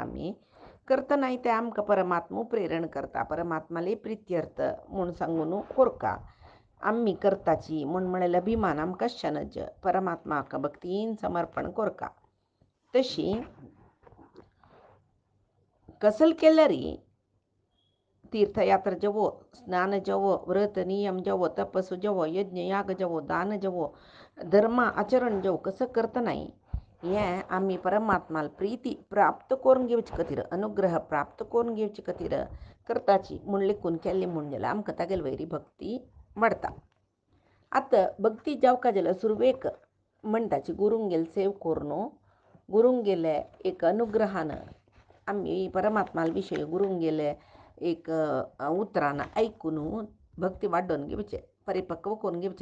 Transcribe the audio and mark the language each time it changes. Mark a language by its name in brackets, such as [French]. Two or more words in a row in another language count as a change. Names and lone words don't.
[Konkani] आमी करतना ते आमकां परमात्मा प्रेरण करता परमात्माले प्रित्यर्थ म्हूण सांगून करका. आम्ही करताची म्हूण म्हळेले अभिमान आमकां शनज परमात्माक भक्तीन समर्पण करका. तशी कसल केल्यारी तीर्थयात्रा जवो, स्नान जवो, व्रत नियम जवो, तपस जवो, यज्ञ याग जवो, दान जवो, धर्म आचरण जवो कसं करता नाही हें आमी परमात्माला प्रीती प्राप्त करून घेवची खातीर, अनुग्रह प्राप्त करून घेवचे खातीर करताची म्हूण लेखून केल्ली म्हूण जाल्यार आमकां तागेले वयरी भक्ती वाडटा. आतां भक्ती जावका जाल्यार सुरवेक म्हणटाची गुरूंगेले सेव करून गुरूंगेले एक अनुग्रहान आमी परमात्माला विशयी गुरूंगेले एक उतरान ऐकून भक्ती वाडोवन घेवचे, परिपक्व करून घेवचे.